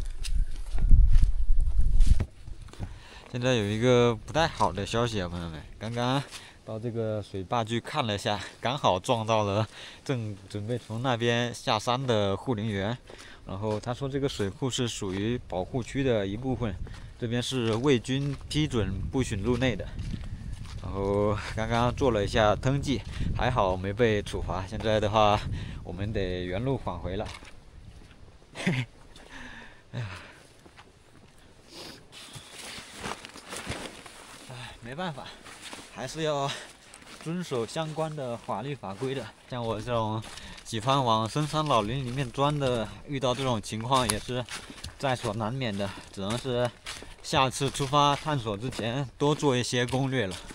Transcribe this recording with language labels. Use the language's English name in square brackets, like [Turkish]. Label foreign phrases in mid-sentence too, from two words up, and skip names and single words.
[Chinese] 現在有一個不太好的消息啊，朋友們，剛剛到這個水壩去看了一下，剛好撞到了正準備從那邊下山的護林員。然後他說這個水庫是屬於保護區的一部分，這邊是未經批准不許入內的。然後剛剛做了一下登記，還好沒被處罰。現在的話，我們得原路返回了。嘿嘿，哎呀，沒辦法，還是要遵守相關的法律法規的。像我這種喜歡往深山老林裡面鑽的，遇到這種情況也是在所難免的，只能是下次出發探索之前多做一些攻略了。